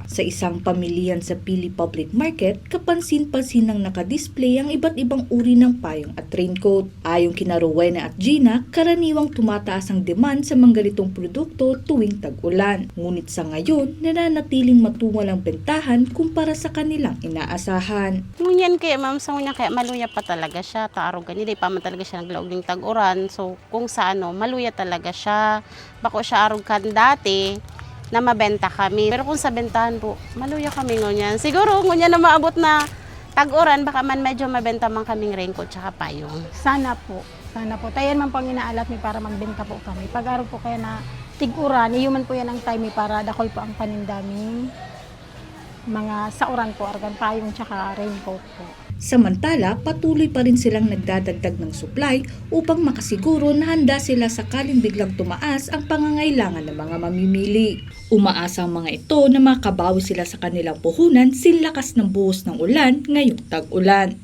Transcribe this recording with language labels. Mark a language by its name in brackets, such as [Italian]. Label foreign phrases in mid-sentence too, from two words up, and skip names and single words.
[Filipino] Sa isang pamilihan sa Pili Public Market, kapansin-pansin nang nakadisplay ang iba't ibang uri ng payong at raincoat. Ayon kina Rowena at Gina, karaniwang tumataas ang demand sa mga ganitong produkto tuwing tag-ulan. Ngunit sa ngayon, nananatiling matumal ang bentahan kumpara sa kanilang inaasahan. [Bikol] Ngunyan kaya ma'am, sa ngunyan kaya maluya pa talaga siya, taaro ganito, pa man talaga siya naglaog ng tag-uran. So kung sa maluya talaga siya, bako siya arog kan dati na mabenta kami. Pero kung sa bentahan po, maluya kami ngunyan. Siguro ngunyan na maabot na tag-uran, baka man medyo mabenta man kaming raincoat tsaka payong. Sana po. Tayan man po ang inaalat mi para magbenta po kami. Pag-araw po kaya na tig-uran, iyuman po yan ang time para dakol po ang panindaming mga sauran po, argan payong tsaka raincoat po. [Filipino] Samantala, patuloy pa rin silang nagdadagdag ng supply upang makasiguro na handa sila sakaling biglang tumaas ang pangangailangan ng mga mamimili. Umaasa ang mga ito na makabawi sila sa kanilang puhunan sinlakas ng buhos ng ulan ngayong tag-ulan.